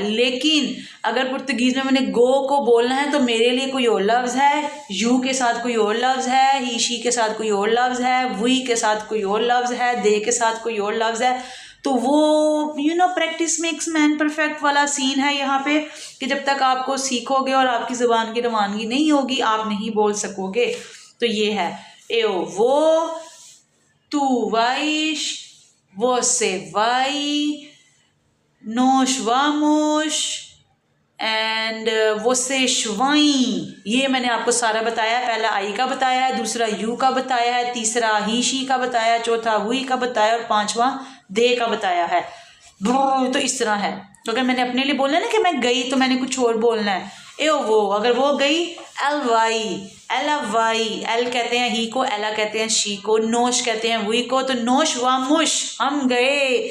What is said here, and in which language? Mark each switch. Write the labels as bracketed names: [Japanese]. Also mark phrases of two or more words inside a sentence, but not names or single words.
[Urdu] لیکن اگر پرتگیز میں میں نے گو کو بولنا ہے تو میرے لیے کوئی اور لفظ ہے، یو کے ساتھ کوئی اور لفظ ہے, यू के साथ कोई और लफ्ज़ है, [English] he she [Urdu] کے ساتھ کوئی اور لفظ ہے، وی کے ساتھ کوئی اور لفظ ہے، دے کے ساتھ کوئی اور لفظ ہے. تو وہ [English] practice makes man perfect [Urdu] والا سین ہے یہاں پے، کہ جب تک آپ کو سیکھو گے اور آپ کی زبان کی روانگی نہیں ہوگی، آپ نہیں بول سکو گے. تو یہ ہے [Portuguese] eu vou, tu vais, você vai, nós vamos एंड vocês vêm। [Urdu] یہ میں نے آپ کو سارا بتایا۔ پہلا آئی کا بتایا ہے، دوسرا یو کا بتایا ہے، تیسرا [English] he she [Urdu] کا بتایا، چوتھا وی کا بتایا اور 5واں دے کا بتایا ہے، تو اس طرح ہے. تو اگر میں نے اپنے لیے بولنا ہے نا کہ میں گئی، تو میں نے کچھ اور بولنا ہے, [Portuguese] eu vou, [Urdu] اگر وہ گئی [Portuguese] ele vai, ele vai, [Urdu] ایل کہتے ہیں ہی کو، ایلا کہتے ہیں شی کو، نوش کہتے ہیں وی کو، تو [Portuguese] nós vamos, [Urdu] ہم گئے.